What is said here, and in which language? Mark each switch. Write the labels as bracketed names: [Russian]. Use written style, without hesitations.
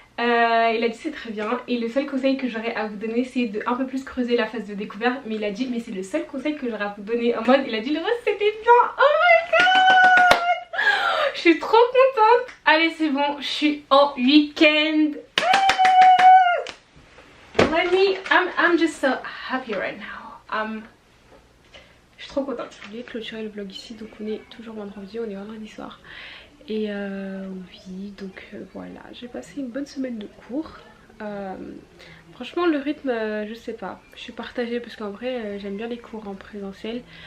[French] Il a dit c'est très bien et le seul conseil que j'aurais à vous donner c'est de un peu plus creuser la phase de découverte. Mais il a dit mais c'est le seul conseil que j'aurais à vous donner. En mode il a dit le reste c'était bien. [English] Oh my god, [French] je suis trop contente. Allez c'est bon, je suis en week-end. [English] I'm just so happy right now. [French] Je suis trop contente. Je voulais clôturer le vlog ici, donc on est toujours vendredi, on est vendredi soir. Et oui, donc voilà, j'ai passé une bonne semaine de cours. Franchement le rythme, je sais pas, je suis partagée parce qu'en vrai j'aime bien les cours en présentiel.